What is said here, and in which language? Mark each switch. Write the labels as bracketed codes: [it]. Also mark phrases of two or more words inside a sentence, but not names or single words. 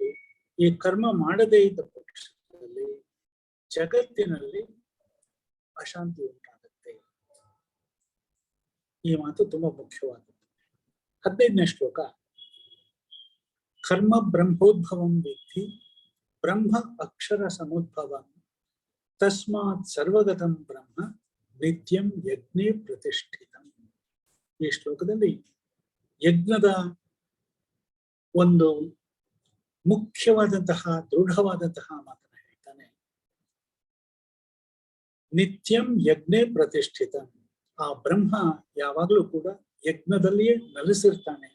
[kn] ಈ ಕರ್ಮ ಮಾಡದೇ ಇದ್ದ ಪಕ್ಷದಲ್ಲಿ ಜಗತ್ತಿನಲ್ಲಿ ಅಶಾಂತಿ ಉಂಟಾಗುತ್ತೆ. ಈ ಮಾತು ತುಂಬಾ ಮುಖ್ಯವಾದದ್ದು. 15ನೇ ಶ್ಲೋಕ. [sa] ಕರ್ಮ ಬ್ರಹ್ಮೋದ್ಭವಂ ವಿದ್ಧಿ ಬ್ರಹ್ಮ ಅಕ್ಷರ ಸಮುದ್ಭವಂ ತಸ್ಮಾತ್ ಸರ್ವಗತಂ ಬ್ರಹ್ಮ ನಿತ್ಯಂ ಯಜ್ಞೇ ಪ್ರತಿಷ್ಠಿತಂ. [kn] ಈ ಶ್ಲೋಕದಲ್ಲಿ ಯಜ್ಞದ ಒಂದು ಮುಖ್ಯವಾದಂತಹ ದೃಢವಾದಂತಹ ಮಾತನ್ನ ಹೇಳ್ತಾನೆ. [sa] ನಿತ್ಯಂ ಯಜ್ಞೆ ಪ್ರತಿಷ್ಠಿತ. [kn] ಆ ಬ್ರಹ್ಮ ಯಾವಾಗಲೂ ಕೂಡ ಯಜ್ಞದಲ್ಲಿಯೇ ನೆಲೆಸಿರ್ತಾನೆ.